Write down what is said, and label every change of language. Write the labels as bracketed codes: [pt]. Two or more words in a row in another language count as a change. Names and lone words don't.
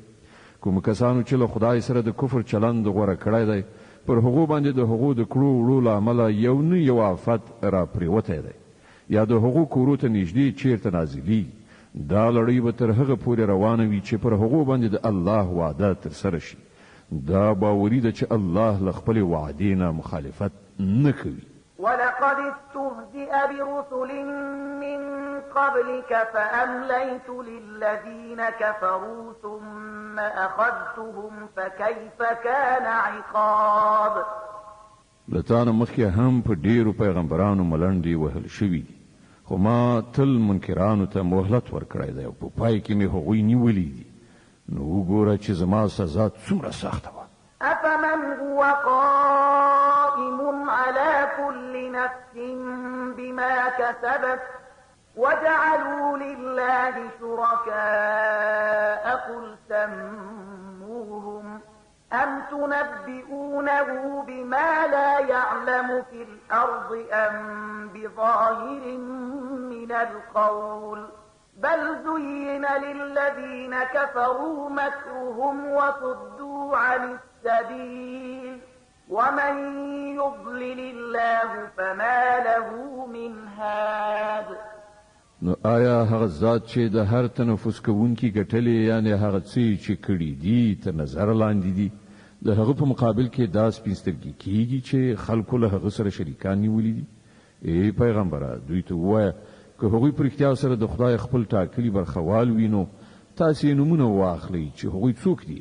[ps] کوم کسانو چې له خدای سره د کفر چلند غوره کړی دی پر هغو باندې د هغو د کړو وړو له امله یو نه یو آفت را پرېوتی دی یا د هغو کورو ته نږدې چیرته نازلېږي. دا لړۍ به تر هغه پورې روانه وي چې پر هغو باندې د الله وعده ترسره شي. دا باوري ده چې الله له خپلې وعدې نه مخالفت نه کوي. [ar] ولقد استهزئ برسل من قبلك فأمليت للذين كفروا ثم أخذتهم فكيف كان عقاب. [ps] لتانه مخکې هم په ډیرو پیغمبرانو ملنډې وهل شوي دي خو ما تل منکرانو ته مهلت ورکړی دی او په پای کې مې هغوی نیولي دي. نو وګوره چې زما سزا څومره سخته وه. [ar] أفمن هو قائم على كل نفس بما كسبت وجعلوا لله شركاء قل سموهم أم تنبئونه بما لا يعلم في الأرض أم بظاهر من القول بل زين للذين كفروا مكرهم وصدوا عن السبيل ومن يضلل الله فما له من هاد. [ps] نو آیا هغه ذات چې د هر تنفس کوونکی ګټلې یعنی هغه څه چې کړي دي تر نظر لاندې دي د هغه په مقابل کې دا سپینسترګي کیږي چې خلکو له هغه سره شریکان نیولي دي؟ ای پیغمبره دوی ته ووایه که هغوی په رښتیا سره د خدای خپل ټاکلي برخوال وي نو تاسې نومونه واخلئ چې هغوی څوک دي.